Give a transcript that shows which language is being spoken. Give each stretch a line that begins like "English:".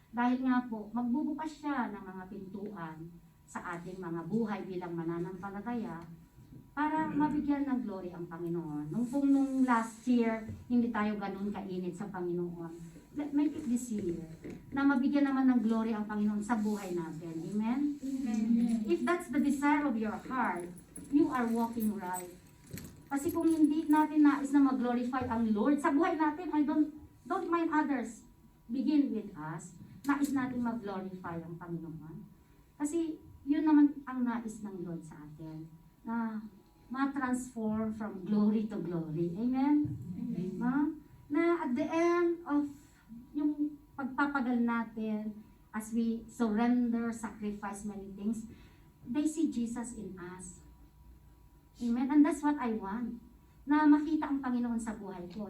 Filipino: Dahil nga po, magbubukas siya ng mga pintuan sa ating mga buhay bilang mananampalataya para mabigyan ng glory ang Panginoon. Nung last year, hindi tayo ganun kainit sa Panginoon. Make it this year, na mabigyan naman ng glory ang Panginoon sa buhay natin. Amen? Amen.
English: If that's the desire of your heart, you are walking right.
Filipino: Kasi kung hindi natin nais na mag-glorify ang Lord sa buhay natin, I don't mind others. Begin with us. nais natin mag-glorify ang Panginoon. Kasi yun naman ang nais ng Lord sa atin, na ma-transform from glory to glory. Amen? Amen.
English: Na at the end of yung pagpapagal natin, as we surrender, sacrifice many things, they see Jesus in us. Amen? And that's what I want. Na makita ang Panginoon sa buhay ko.